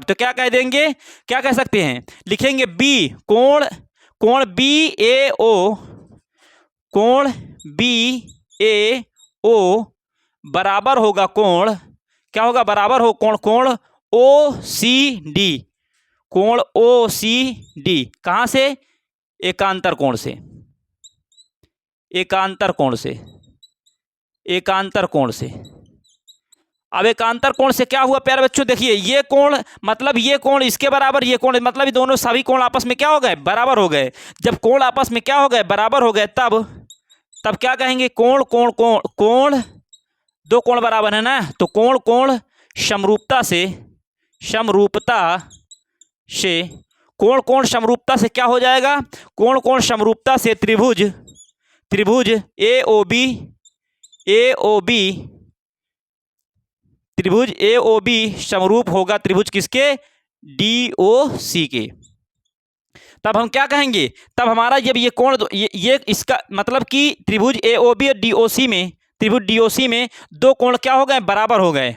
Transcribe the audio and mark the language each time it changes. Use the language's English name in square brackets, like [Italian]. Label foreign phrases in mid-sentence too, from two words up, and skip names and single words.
[Hindi] तो क्या कह देंगे, क्या कह सकते हैं, लिखेंगे B कोण BAO बराबर होगा कोण, क्या होगा, बराबर हो कोण OCD कहां से, एकांतर कोण से। अब एकांतर कोण से क्या हुआ प्यारे बच्चों, देखिए ये कोण मतलब ये कोण इसके बराबर, ये कोण मतलब ये दोनों सभी कोण आपस में क्या हो गए, बराबर हो गए। जब कोण आपस में क्या हो गए, बराबर हो गए, तब क्या कहेंगे, कोण कोण कोण कोण, दो कोण बराबर है ना, तो कोण कोण समरूपता से कोण कोण समरूपता से क्या हो जाएगा, कोण कोण समरूपता से त्रिभुज AOB समरूप होगा त्रिभुज किसके, DOC के। तब हम क्या कहेंगे, तब हमारा जब ये कोण ये इसका मतलब कि त्रिभुज AOB और त्रिभुज DOC में दो कोण क्या हो गए, बराबर हो गए।